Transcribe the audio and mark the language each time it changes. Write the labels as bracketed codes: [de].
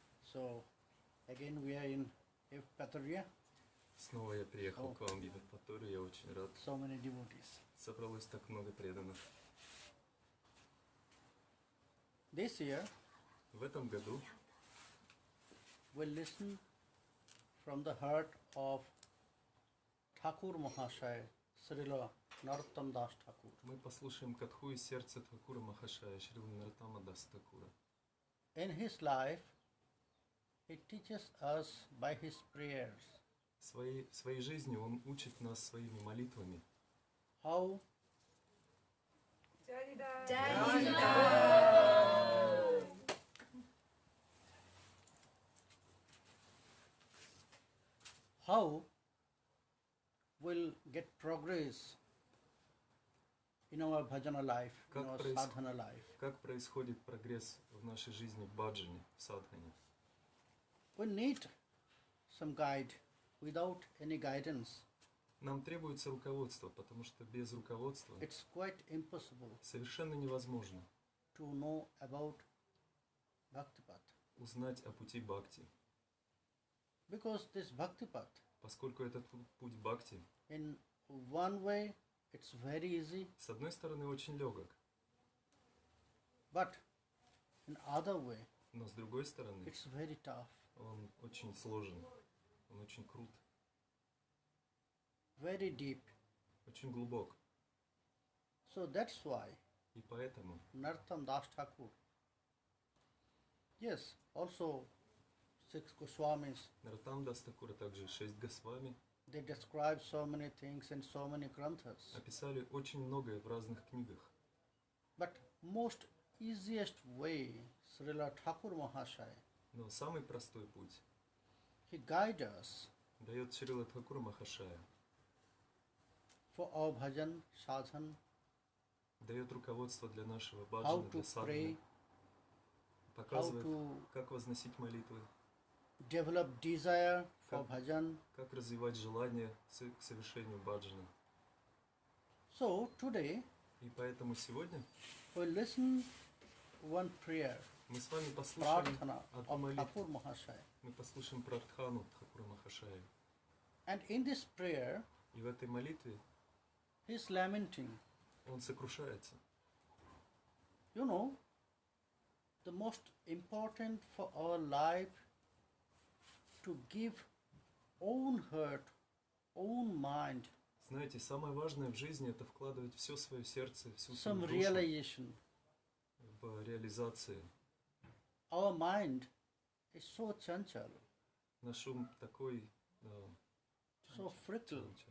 [en] So, again we are in Evpatoria. [ru] Снова я приехал к вам в Евпаторию, я очень рад. [en] So many devotees. [ru] Собралось так много преданных. [en] This year, [ru] В этом году [en] we'll listen from the heart of Thakur Mahasaya, Srila Narottam-das Thakur. [ru] мы послушаем катху из сердца Тхакура Махашая, Шрила Нароттама-даса Thakura. [en] In his life, he teaches us by his prayers [ru] В своей жизни он учит нас своими молитвами, [en] how we'll get progress in our bhajana life, in our sadhana life. [ru] как происходит прогресс в нашей жизни в баджане, в садхане. [en] We need some guide. Without any guidance, [ru] Нам требуется руководство, потому что без руководства [en] it's quite impossible [ru] совершенно невозможно [en] to know about Bhakti Path. [ru] узнать о пути бхакти. [en] Because this Bhakti Path, [ru] Поскольку этот путь бхакти, [en] in one way, it's very easy, [ru] с одной стороны, очень легок, [en] but in other way, [ru] но с другой стороны, [en] it's very tough, [ru] он очень сложен, он очень крут, [en] very deep. [ru] очень глубок. [en] So that's why [ru] И поэтому [en] Narottam-das Thakur, yes, also 6 Goswamis, [ru] Нароттам-дас Thakura, также 6 Госвами, [en] they describe so many things in so many granthas. [ru] описали очень многое в разных книгах. [en] But most easiest way, Srila Thakur Mahasaya, [ru] Но самый простой путь [en] he guides us [ru] дает Шрила Тхакур Махашая, [en] for our bhajan, sadhan, [ru] дает руководство для нашего [en] how [ru] баджана, [en] to [ru] для [en] pray, [ru] садханы, показывает, [en] to- [ru] как возносить молитвы, [en] develop desire for [ru] Как- [en] bhajan. [ru] как развивать желание к совершению баджана. [en] So today [ru] И поэтому сегодня [en] we'll listen one prayer, [ru] мы с вами послушаем [en] Prarthana [ru] одну [en] of [ru] молитву. [en] Thakur Mahasaya. [ru] Мы послушаем Прартхану Тхакура Махашая. [en] And in this prayer, [ru] И в этой молитве [en] he's lamenting. [ru] он сокрушается. [en] You know, the most important for our life to give own heart, own mind, [ru] Знаете, самое важное в жизни — это вкладывать все свое сердце, всю [en] some [ru] свою душу [en] realization. [ru] в реализации. [en] Our mind is so chanchal, [ru] Наш ум такой [en] so fickle,